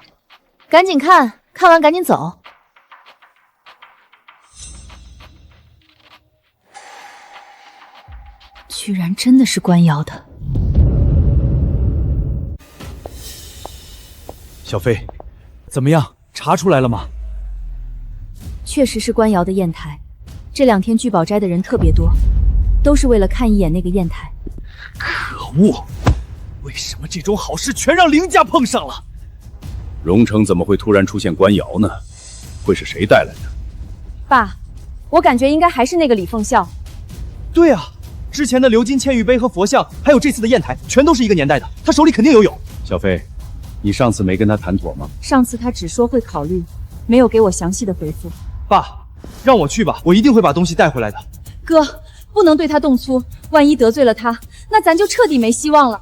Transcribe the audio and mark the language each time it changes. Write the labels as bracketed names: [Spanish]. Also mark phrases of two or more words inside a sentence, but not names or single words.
[Chinese] 趕緊看，看完趕緊走。居然真的是官窯的。小飞，怎麼樣？查出來了嗎？確實是官窯的硯台。這2天聚寶齋的人特別多，都是為了看一眼那個硯台。可惡！為什麼這種好事全讓凌家碰上了？榮城怎麼會突然出現官窯呢？會是誰帶來的？爸，我感覺應該還是那個李鳳笑。對啊，之前的鎏金嵌玉杯和佛像，還有這次的硯台，全都是一個年代的，他手裡肯定有。小飞，你上次沒跟他談妥嗎？上次他只說會考慮，沒有給我詳細的回復。爸，讓我去吧，我一定會把東西帶回來的。哥，不能對他動粗，萬一得罪了他，那咱就徹底沒希望了。